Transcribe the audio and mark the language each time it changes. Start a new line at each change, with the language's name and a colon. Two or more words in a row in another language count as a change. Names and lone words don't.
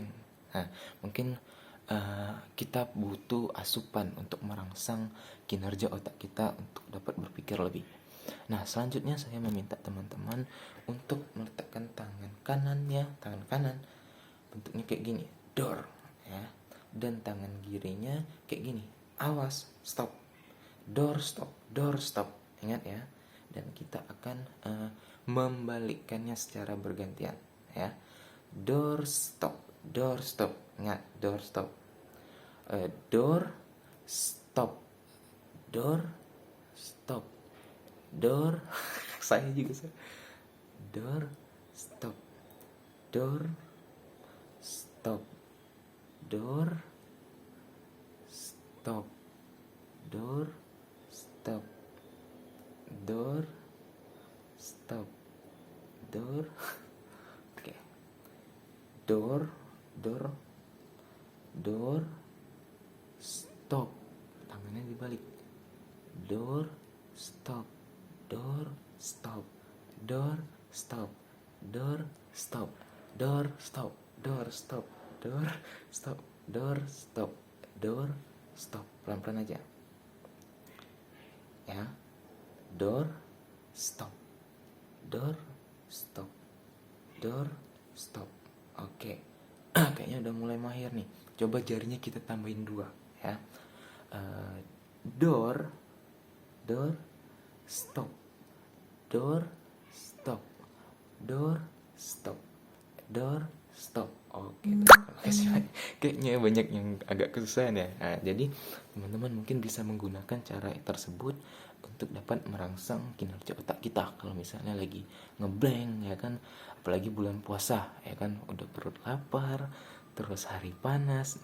Indonesian: Nah, mungkin kita butuh asupan untuk merangsang kinerja otak kita untuk dapat berpikir lebih. Nah, selanjutnya saya meminta teman-teman untuk meletakkan tangan kanan bentuknya kayak gini, door ya. Dan tangan kirinya kayak gini, awas, stop. Door stop, door stop. Ingat ya. Dan kita akan membalikkannya secara bergantian ya. Door stop, door stop. Ingat, door stop. Door stop. Door stop. Door saya juga sih. Door stop. Door stop. Door stop. Door stop. Door stop. door. Oke. Door, door, door, stop. Tangannya dibalik. Door, stop, door, stop, door, stop, door, stop, door, stop, door, stop, door, stop, door, stop, door, stop. Pelan-pelan aja. Ya. Door, stop, door, stop, door, stop. Oke. Kayaknya udah mulai mahir nih. Coba jarinya kita tambahin 2 ya. Door, door, stop, door, stop, door, stop, door, stop. Oke, terima kasih banyak. Kayaknya banyak yang agak kesusahan ya. Nah, jadi teman-teman mungkin bisa menggunakan cara tersebut untuk dapat merangsang kinerja otak kita kalau misalnya lagi ngeblank ya kan, apalagi bulan puasa ya kan, udah perut lapar, terus hari panas.